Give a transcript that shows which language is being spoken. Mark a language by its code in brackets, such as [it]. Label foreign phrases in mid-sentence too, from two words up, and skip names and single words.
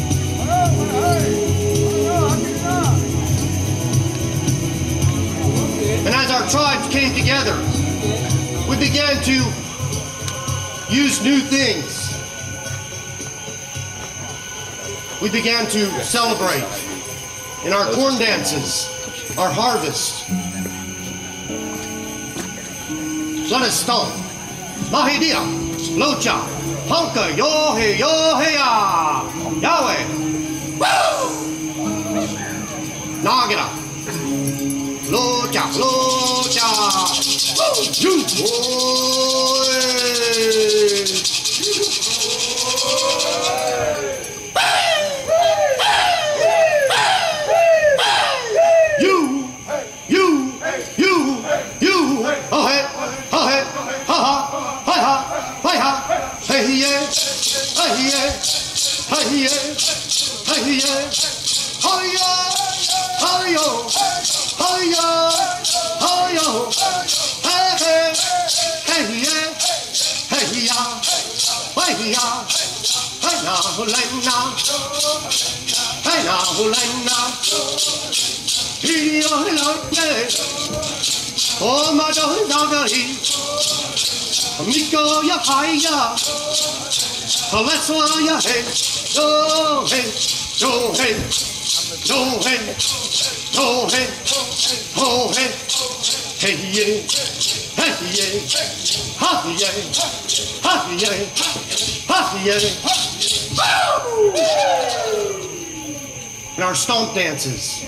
[en] And as our tribes came together, we began to use new things. We began to celebrate in our corn dances, our harvest. Let us stomp. Mahidia, Locha, Honka, Yohe, Yohea, Yahweh. Woo! Nagara. Locha, Locha, you boy. You, oh hey, ha ha, hi ha, hi ha, hey yeah, hey yeah, hey yeah, hey yeah, hi yeah, hi yo, hi yo, hi yo, hey hey, hey yeah, hey ya, hey ya, hey na hulena, hey na hulena. Oh, my darling, Dagari, Miko, ya haya, let's why ya hey, no hey, no hey, no hey, no hey, oh hey, hey yeah, hey yeah, ha yeah, ha yeah, ha yeah, and our stomp dances.